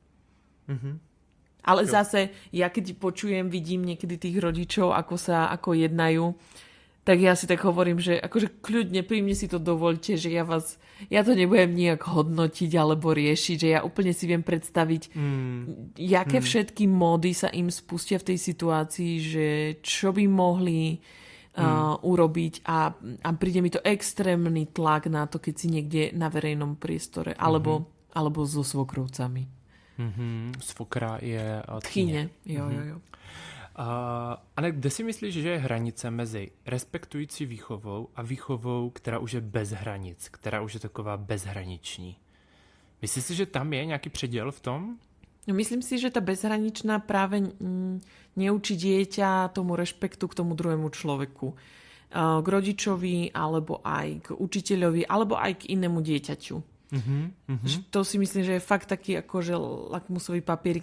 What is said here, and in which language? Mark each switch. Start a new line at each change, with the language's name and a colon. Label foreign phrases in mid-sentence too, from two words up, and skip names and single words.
Slovak: Ale zase, ja keď počujem, vidím niekedy tých rodičov, ako jednajú, tak ja si tak hovorím, že akože kľudne, príjmne si to dovoľte, že ja to nebudem nejak hodnotiť alebo riešiť, že ja úplne si viem predstaviť, jaké všetky módy sa im spustia v tej situácii, že čo by mohli urobiť a príde mi to extrémny tlak na to, keď si niekde na verejnom priestore, alebo so svokrovcami. Svokra je
Czech: tchyně. Jo. Ale kde si myslíš, že je hranice mezi respektující výchovou a výchovou, která už je bez hranic, která už je taková bezhraniční? Myslíš si, že tam je nějaký předěl v tom?
Slovak: Myslím si, že tá bezhraničná práve neučí dieťa tomu rešpektu k tomu druhému človeku. K rodičovi, alebo aj k učiteľovi, alebo aj k inému dieťaťu. To si myslím, že je fakt taký akože lakmusový papierik.